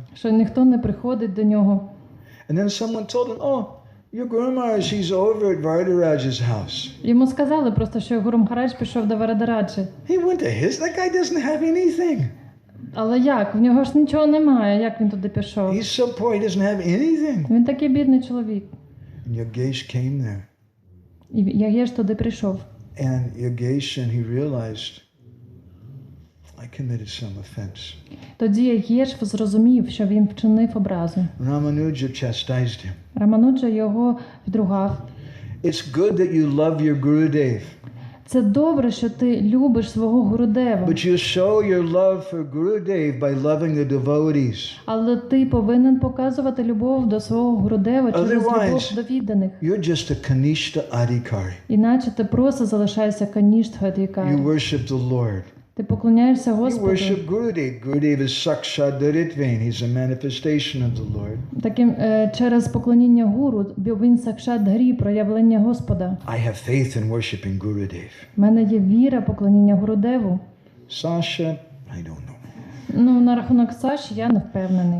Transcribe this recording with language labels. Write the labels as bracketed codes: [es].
[uk] Що ніхто не приходить до нього. [en] And then someone told him, oh, your Guru Maharaj, he's over at Varadaraj's house. [uk] Йому сказали просто, що Гуру Махарадж пішов до Варадараджі. [en] He went to his, that guy doesn't have anything. [uk] Але як? В нього ж нічого немає, як він туди пішов? [en] He's so poor, he doesn't have anything. [uk] Він такий бідний чоловік. [en] And Yagesh came there. [uk] І Ягеш туди прийшов. [en] And Yagesh, and he realized, I committed some offense. [uk] Тоді Ягеш зрозумів, що він вчинив образу. [en] Ramanuja chastised him. [uk] Рамануджа його відругав. [en] It's good that you love your Gurudev, [uk] Це добре, що ти любиш свого Гурудева. [en] but you show your love for Gurudev by loving the devotees. [uk] Але ти повинен показувати любов до свого Гурудева через любов до відданих. [en] You're just a Kanishta Adhikari. [uk] Іначе ти просто залишаєшся каніштха-адhikari. [en] You worship the Lord. [uk] Ти поклоняєшся [en] You [uk] Господу. [en] worship Gurudev. Gurudev is Sakshat Daritvain. He's a manifestation of the Lord. [uk] Таким через поклоніння гуру він сакшат Дгарі, проявлення Господа. [en] I have faith in worshiping Gurudev. [uk] У мене є віра поклоніння Гурудеву. [en] Sasha, I don't know. [uk] На рахунок Саші я не впевнений.